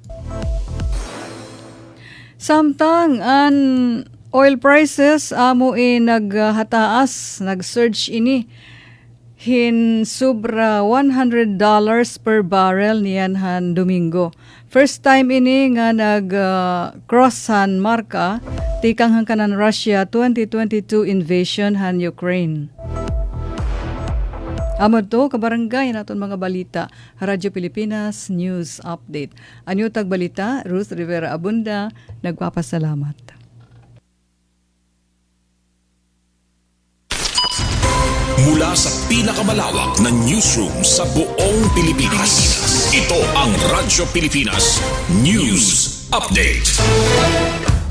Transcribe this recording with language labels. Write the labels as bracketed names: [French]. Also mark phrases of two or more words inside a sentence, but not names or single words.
[Waray] Samtang an [English] oil prices [Waray] amo naghataas, nag-surge ini hin sobra $100 [English] per barrel [Waray] niyan han Domingo. [English] First time [Waray] ini nga nag-cross han marka tikang hangkanan Russia 2022 invasion han Ukraine. Amo to kabarangay naton mga balita Radyo Pilipinas News Update. Anyo tag balita Ruth Rivera Abunda nagpapasalamat. [Filipino] Mula sa pinakamalawak na newsroom sa buong Pilipinas. Ito ang Radyo Pilipinas News Update.